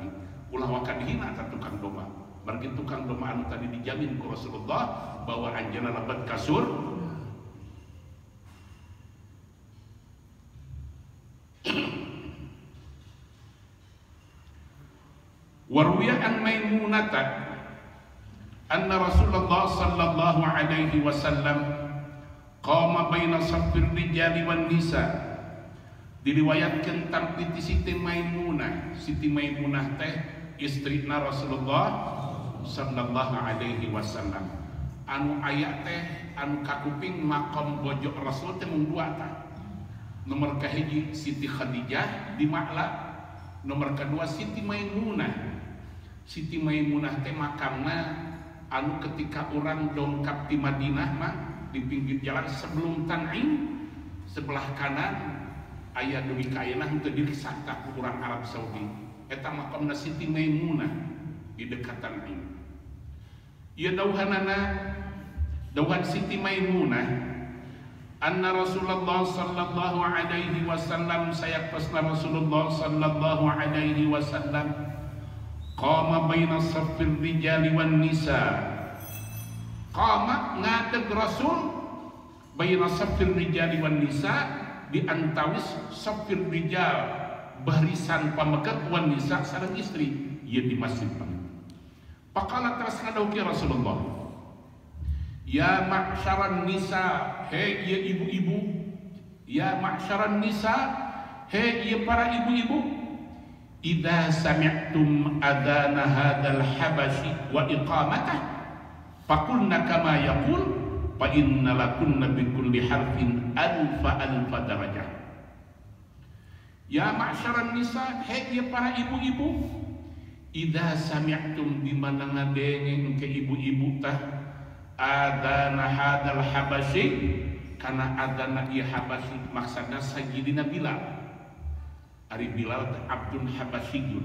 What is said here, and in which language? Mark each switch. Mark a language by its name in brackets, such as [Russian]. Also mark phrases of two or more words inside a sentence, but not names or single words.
[Sundanese] Ulah waka dihina tah tukang domba. Margi tukang domba anu tadi dijamin ku Rasulullah bahwa anjeunna lebet ka [Arabic] وروي عن ميمونة أن رسول الله صلى الله عليه وسلم قام بين صف الرجال والنساء. [Sundanese] Diriwayatkan tampiti Siti Maimunah. Siti Maimunah teh istrina Rasulullah [Arabic] صلى الله عليه وسلم. [Sundanese] Anu aya teh anu kakuping makom bojok Rasul teh mung dua tah. Nomor kahiji Siti Khadijah di Ma'la, nomor kedua Siti Maimunah. Siti Maimunah teh makamna anu ketika orang dongkap di Madinah mah di pinggir jalan [Indonesian] sebelum Tan'im sebelah kanan [Sundanese] aya dugi kayeuna henteu dirisakta ku urang Arab Saudi. Eta makamna Siti Maimunah [Indonesian] di dekat [Sundanese] Tan'im. Ieu dauhan Siti Maimunah [Arabic] أن رسول الله صلى الله عليه وسلم [Sundanese] sayaktasna Rasulullah [Arabic] صلى الله عليه وسلم قام بين صف الرجال والنساء. [Sundanese] Qama ngadeg Rasul [Arabic] بين صف الرجال والنساء [Sundanese] di antawis [Arabic] صف الرجال [Sundanese] barisan pamegat [Arabic] والنساء [Sundanese] sareng istri ieu di masjid. [Arabic] فقال [Sundanese] teras ngadawuh Rasulullah, [Arabic] يا معشر النساء, [Sundanese] hei ieu ibu-ibu, [Arabic] يا معشر النساء, [Sundanese] hei ieu para ibu-ibu, [Arabic] إذا سمعتم أذان هذا الحبشي وإقامته فقلن كما يقول فإن لكن بكل حرف ألف درجة. يا معشر النساء, [Sundanese] hei ieu para ibu-ibu, [Arabic] إذا سمعتم [Sundanese] di mana ngadengeng ke ibu-ibu tah [Arabic] أذان هذا الحبشي [Sundanese] kana adana ieu habasyi maksudna sajidina Bilal. Ari Bilal teh [Arabic] عبد حبشي.